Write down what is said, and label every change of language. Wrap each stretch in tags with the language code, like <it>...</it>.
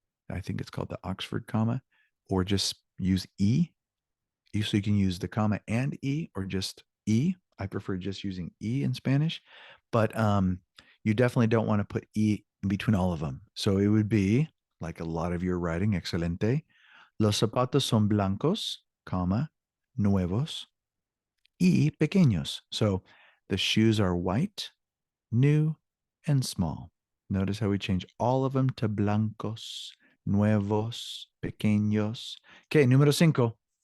<en>I think it's called the Oxford comma, or just use E. So you can use the comma and E or just E. I prefer just using E in Spanish, but you definitely don't want to put E in between all of them. So it would be like a lot of your writing, excelente.</en> <es>Los zapatos son blancos, comma, nuevos, y pequeños.</es> <en>So the shoes are white, new, and small. Notice how we change all of them to blancos, nuevos, pequeños. Okay, número 5.</en>